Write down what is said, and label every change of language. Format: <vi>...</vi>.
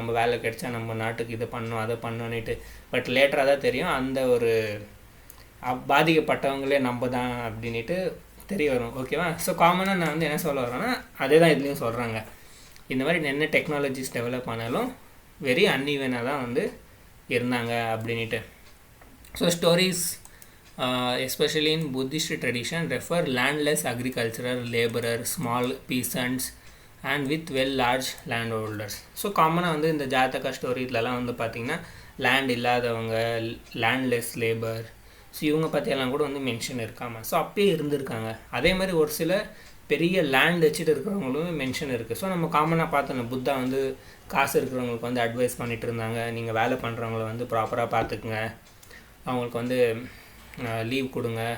<ta>நம்ம வேலை கிடைச்சா நம்ம நாட்டுக்கு இதை பண்ணணும், அதை பண்ணணுன்னுட்டு. பட் லேட்டராக தான் தெரியும் அந்த ஒரு பாதிக்கப்பட்டவங்களே நம்ம தான் அப்படின்ட்டு தெரிய வரும். ஓகேவா? ஸோ காமனாக நான் வந்து என்ன சொல்ல வரேன்னா அதே தான் இதுலேயும் சொல்கிறாங்க. இந்த மாதிரி என்ன டெக்னாலஜிஸ் டெவலப் ஆனாலும் வெரி அன்இவனாக தான் வந்து இருந்தாங்க அப்படின்ட்டு.</ta> <en>So stories especially in Buddhist tradition refer landless agricultural laborer, small peasants and with well large landholders.</en> <ta>So காமனாக வந்து இந்த ஜாதகா ஸ்டோரிலலாம் வந்து பார்த்திங்கன்னா லேண்ட் இல்லாதவங்க, லேண்ட்லெஸ் லேபர், ஸோ இவங்க பற்றியெல்லாம் கூட வந்து மென்ஷன் இருக்காமல். ஸோ அப்பயே இருந்திருக்காங்க. அதே மாதிரி ஒரு சில பெரிய லேண்ட் வச்சுட்டு இருக்கிறவங்களும் மென்ஷன் இருக்குது. ஸோ நம்ம காமனாக பார்த்தோம், புத்தா வந்து காசு இருக்கிறவங்களுக்கு வந்து அட்வைஸ் பண்ணிகிட்டு இருந்தாங்க, நீங்கள் வேலை பண்ணுறவங்கள வந்து ப்ராப்பராக பார்த்துக்குங்க, அவங்களுக்கு வந்து லீவ் கொடுங்க.</ta>